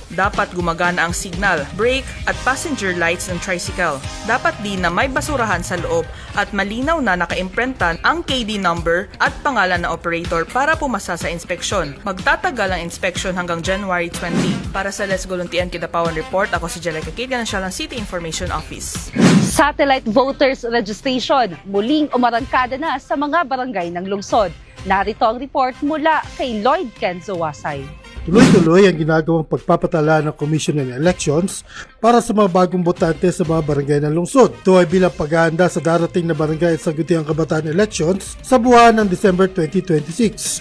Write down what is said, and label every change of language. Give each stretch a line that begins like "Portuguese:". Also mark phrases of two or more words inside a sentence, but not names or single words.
Filipino: Dapat gumagana ang signal, brake at passenger lights ng tricycle. Dapat din na may basurahan sa loob at malinaw na naka-imprentan ang KD number at pangalan ng operator para pumasa sa inspeksyon. Magtatagal ang inspection hanggang January 20. Para sa Let's Go Luntian Kidapawan Report, ako si Jalayka Kate Ganensyal ng City Information Office.
English: Satellite voters registration
Filipino: muling umarangkada na sa mga barangay ng lungsod. Narito ang report mula kay Lloyd Kenzo Wasay. Tuloy-tuloy ang ginagawang pagpapatala ng Commission on Elections para sa mga bagong botante sa mga barangay ng lungsod. Ito ay bilang paghahanda sa darating na barangay at Sangguniang Kabataan elections sa buwan ng December 2026.